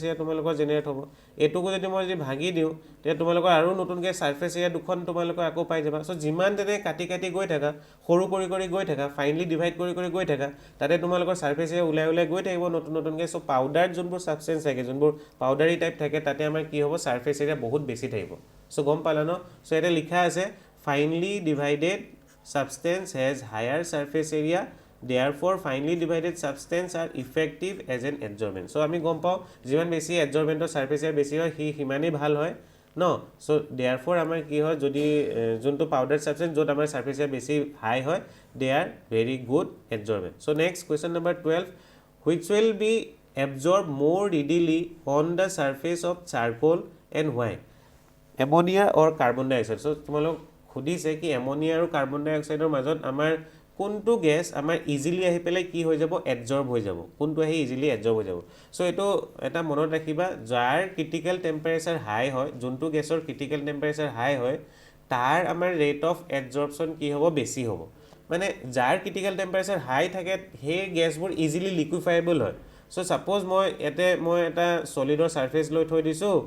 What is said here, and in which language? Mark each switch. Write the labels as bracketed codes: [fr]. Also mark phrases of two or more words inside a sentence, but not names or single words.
[as] এৰিয়া তোমালোকৰ জেনেৰেট হ'ব এইটোকো যদি মই যদি ভাঙি দিওঁ তেতিয়া তোমালোকৰ আৰু নতুনকৈ [en] surface area [as] দুখন তোমালোকৰ আকৌ পাই যাবা সো যিমান তেনেকৈ কাটি গৈ থাকা সৰু কৰি গৈ থাকা ফাইনলি ডিভাইড কৰি গৈ থাকা তাতে তোমালোকৰ [en] surface area [as] ওলাই গৈ থাকিব নতুনকৈ সো পাউডাৰ যোনবোৰ সাবষ্টেন্স থাকে যোনবোৰ [en] powdery type [as] থাকে তাতে আমাৰ কি হ'ব [en] surface area [as] বহুত বেছি থাকিব সো গম পালা ন সো ইয়াতে লিখা আছে [en] finely divided substance has higher surface area therefore finely divided substance are effective as an adsorbent [as] so আমি গম পাওঁ যিমান বেছি adsorbentৰ [en] surface area [as] বেছি হয় সিমানেই ভাল হয় ন [en] so therefore [as] আমাৰ কি হয় যদি যোনটো পাউডাৰ সাবষ্টেন্স য'ত আমাৰ [en] surface area [as] বেছি হাই হয় [en] they are very good adsorbent so next question number 12 which will be absorbed more readily on the surface of charcoal and why ammonia or carbon dioxide so [as] তোমালোক খুদিছে কি এমোনিয়া আৰু কাৰ্বন ডাই অক্সাইডৰ মাজত আমাৰ কোনটো গেছ আমাৰ ইজিলি আহি পেলাই কি হৈ যাব এডজৰ্ব হৈ যাব কোনটো আহি ইজিলি এডজৰ্ব হৈ যাব সো এইটো এটা মনত ৰাখিবা যাৰ [en] critical temperature [as] হাই হয় যোনটো গেছৰ [en] critical temperature [as] হাই হয় তাৰ আমাৰ [en] rate of adsorption [as] কি হ'ব বেছি হ'ব মানে যাৰ [en] critical temperature [as] হাই থাকে সেই গেছবোৰ ইজিলি লিকুইফাইবল হয় সো সাপোজ মই এটা সলিডৰ সাৰফেস লৈ থৈ দিছোঁ